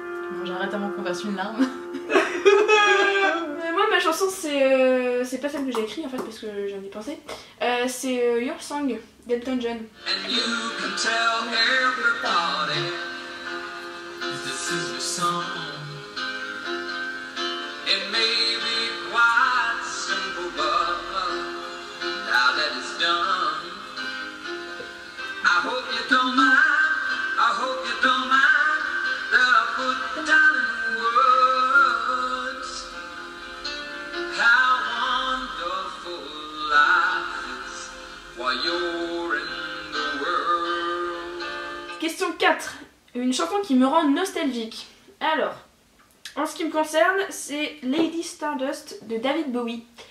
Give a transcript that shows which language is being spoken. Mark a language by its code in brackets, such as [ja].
[fr] Bon, j'arrête avant qu'on fasse une larme. Moi, ma chanson, c'est pas celle que j'ai écrite en fait, parce que j'en ai pensé. C'est Your Song d'Elton John. [en] And you can tell everybody this is your song. It may be quite simple, but now that it's done, I hope you don't mind. I hope you don't mind that I put down in words how wonderful life is while you're in the world. [fr] Question 4. Une chanson qui me rend nostalgique. Alors, en ce qui me concerne, c'est Lady Stardust de David Bowie.